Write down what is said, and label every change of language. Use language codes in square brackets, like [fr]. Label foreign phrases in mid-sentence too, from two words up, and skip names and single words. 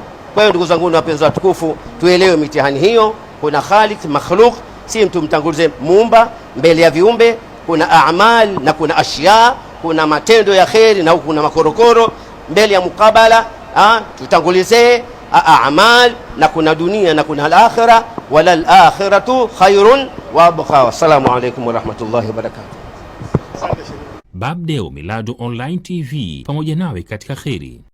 [sw] Kwa hiyo ndugu zangu wapenzi watukufu, tuelewe mitihani hiyo. Kuna khaliq, makhluq, si mtu mtangulize muumba mbele ya viumbe. Kuna a'mal na kuna ashya, kuna matendo ya kheri na kuna makorokoro. Mbele ya mukabala tutangulize a'mal, na kuna dunia na kuna al-akhirah. [ar] والآخرة خير وأبقى والسلام عليكم ورحمة الله وبركاته. [sw] Babdeo Miladu Online TV, pamoja nawe katika kheri.